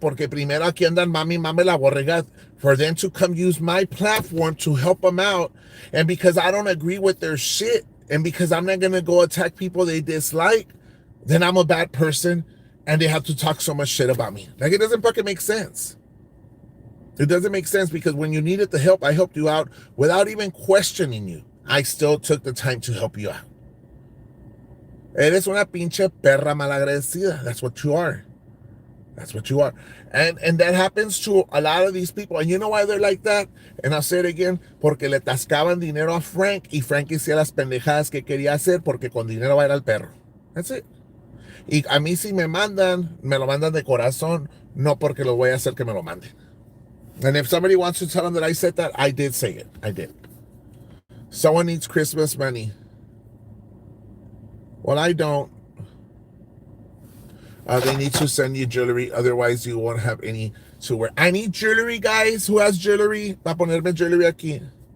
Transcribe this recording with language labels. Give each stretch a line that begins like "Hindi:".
Spanish: Porque primero aquí andan mami la borrega.
English: For them to come use my platform to help them out. And because I don't agree with their shit, and because I'm not going to go attack people they dislike, then I'm a bad person, and they have to talk so much shit about me. Like, it doesn't fucking make sense. It doesn't make sense, because when you needed the help, I helped you out without even questioning you. I still took the time to help you out.
Spanish: Eres una pinche perra malagradecida.
English: That's what you are. That's what you are. And that happens to a lot of these people. And you know why they're like that? And I'll say it again.
Spanish: Porque le tascaban dinero a Frank. Y Frank hacía las pendejadas que quería hacer. Porque con dinero va a ir al perro.
English: That's it.
Spanish: Y a mí si me lo mandan de corazón. No porque lo voy a hacer que me lo manden.
English: And if somebody wants to tell them that I said that, I did say it. I did. Someone needs Christmas money. Well, I don't. They need to send you jewelry, otherwise you won't have any to wear. I need jewelry, guys. Who has jewelry?
Spanish: Pa ponerme
English: jewelry aquí.